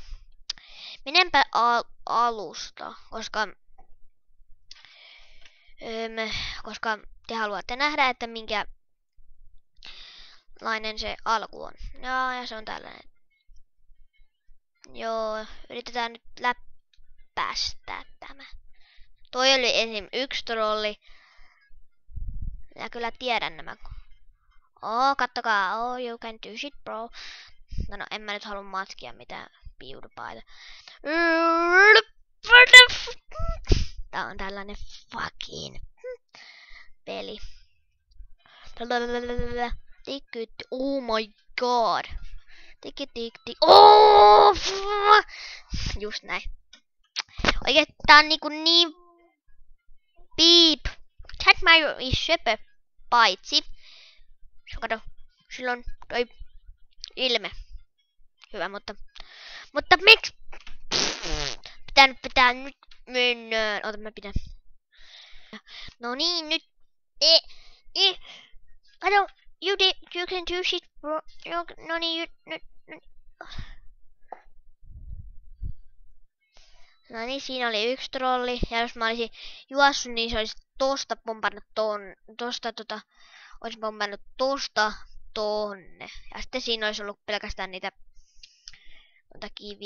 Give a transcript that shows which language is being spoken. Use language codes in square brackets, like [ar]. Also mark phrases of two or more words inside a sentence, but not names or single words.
[fi] Menenpä alusta, koska te haluatte nähdä, että minkälainen se alku on. Ja se on tällainen. Joo, yritetään nyt läppästää tämä. Toi oli esim. Yksi trolli. Minä kyllä tiedän nämä. Kattokaa. [en] You can do shit, bro. [fi] No, en mä nyt halua matkia mitään PewDiePieta. Tää on tällainen fucking peli. [en] Oh my god. [fi] Tik. Oh! Just näin. Oikein tää on niin piip. Cat Mario is söpö. Paitsi. Kato. Silloin toi ilme. Hyvä, mutta miksi? Pitää nyt mennä. Ota, mä pidän. No niin, nyt. Kato. [en] You can do shit, bro. [fi] No niin, nyt. No niin, siinä oli yksi trolli. Ja jos mä olisin juossut, niin se olisi tosta pompannut olisi pompannut tosta tonne. Ja sitten siinä olisi ollut pelkästään niitä kiviä.